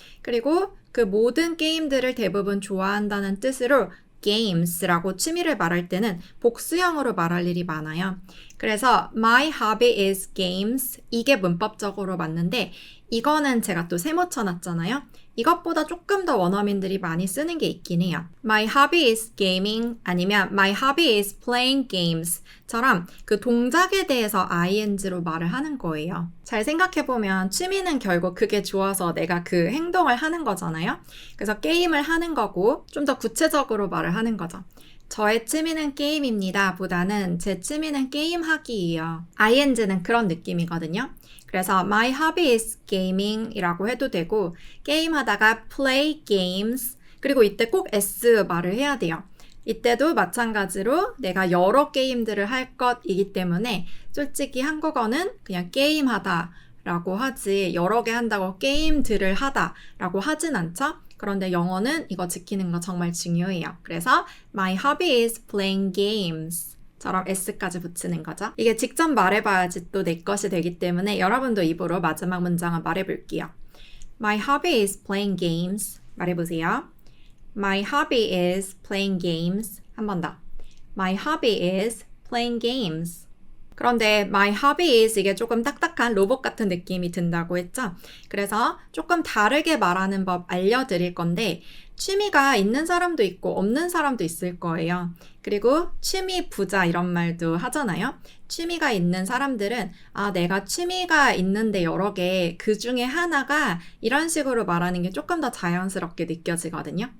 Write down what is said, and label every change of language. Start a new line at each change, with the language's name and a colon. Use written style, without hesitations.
Korean: 그리고 그 모든 게임들을 대부분 좋아한다는 뜻으로 games라고 취미를 말할 때는 복수형으로 말할 일이 많아요. 그래서
English: my hobby is games
Korean: 이게 문법적으로 맞는데 이거는 제가 또 세모 쳐놨잖아요. 이것보다 조금 더 원어민들이 많이 쓰는 게 있긴 해요.
English: My hobby is gaming
Korean: 아니면
English: my hobby is playing games
Korean: 처럼 그 동작에 대해서 ing로 말을 하는 거예요. 잘 생각해보면 취미는 결국 그게 좋아서 내가 그 행동을 하는 거잖아요. 그래서 게임을 하는 거고 좀 더 구체적으로 말을 하는 거죠. 저의 취미는 게임입니다 보다는 제 취미는 게임하기예요. ing는 그런 느낌이거든요. 그래서
English: my hobby is gaming
Korean: 이라고 해도 되고 게임하다가 play games 그리고 이때 꼭 S 말을 해야 돼요. 이때도 마찬가지로 내가 여러 게임들을 할 것이기 때문에 솔직히 한국어는 그냥 게임하다 라고 하지 여러 개 한다고 게임들을 하다 라고 하진 않죠. 그런데 영어는 이거 지키는 거 정말 중요해요. 그래서
English: my hobby is playing games
Korean: 처럼 S까지 붙이는 거죠. 이게 직접 말해봐야지 또 내 것이 되기 때문에 여러분도 입으로 마지막 문장을 말해볼게요.
English: My hobby is playing games.
Korean: 말해보세요.
English: My hobby is playing games.
Korean: 한 번 더.
English: My hobby is playing games.
Korean: 그런데
English: my hobby is
Korean: 이게 조금 딱딱한 로봇 같은 느낌이 든다고 했죠? 그래서 조금 다르게 말하는 법 알려드릴 건데 취미가 있는 사람도 있고 없는 사람도 있을 거예요. 그리고 취미 부자 이런 말도 하잖아요. 취미가 있는 사람들은 내가 취미가 있는데 여러 개 그 중에 하나가 이런 식으로 말하는 게 조금 더 자연스럽게 느껴지거든요.